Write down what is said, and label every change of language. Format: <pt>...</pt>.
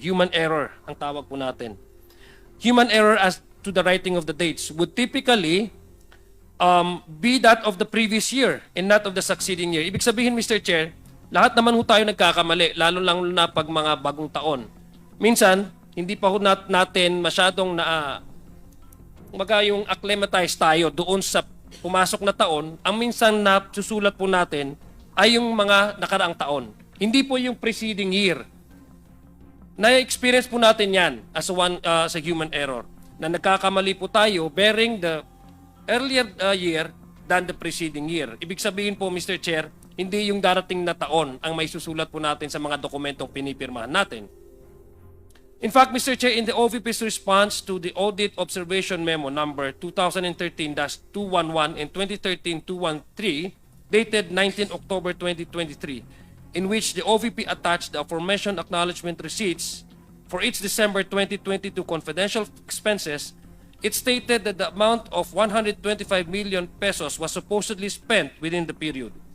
<tl>Human error ang tawag po natin.</tl> <en>Human error as to the writing of the dates would typically be that of the previous year and not of the succeeding year.</en> <tl>Ibig sabihin, Mr. Chair, lahat naman ho tayo nagkakamali, lalo lang na pag mga bagong taon. Minsan, hindi pa ho natin masyadong yung acclimatize tayo doon sa pumasok na taon. Ang minsan na susulat po natin ay yung mga nakaraang taon. Hindi po yung preceding year. Na-experience po natin yan</tl> <en>as a human error.</en> <tl>Na nagkakamali po tayo</tl> <en>bearing the earlier year than the preceding year.</en> <tl>Ibig sabihin po,</tl> <en>Mr.</en> <tl>Chair, hindi yung darating na taon ang may susulat po natin sa mga dokumentong pinipirmahan natin.</tl> <en>In fact, Mr. Chair, in the OVP's response to the Audit Observation Memo number 2013-211 and 2013-213, dated 19 October 2023, in which the OVP attached the aforementioned acknowledgement receipts for its December 2022 confidential expenses, it stated that the amount of 125 million pesos was supposedly spent within the period.</en>